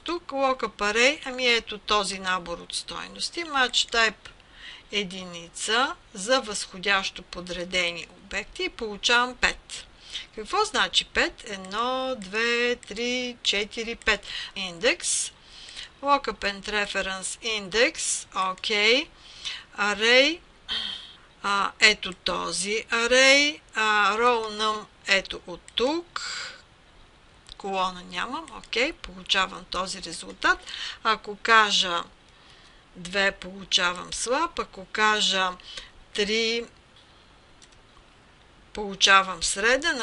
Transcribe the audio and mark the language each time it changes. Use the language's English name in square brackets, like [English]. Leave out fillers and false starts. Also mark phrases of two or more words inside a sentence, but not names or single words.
[Bulgarian] Тук [English] Lookup Array, [Bulgarian] ами ето този набор от стойности. [English] Match Type [Bulgarian] единица за възходящо подредени обекти и получавам 5. Какво значи 5? 1, 2, 3, 4, 5. Индекс. [English] Lookup and Reference Index. OK. Array. [Bulgarian] Ето този array. [English] Row num [Bulgarian] ето от тук. Колона нямам. Окей, получавам този резултат. Ако кажа 2, получавам слаб. Ако кажа 3, получавам среден.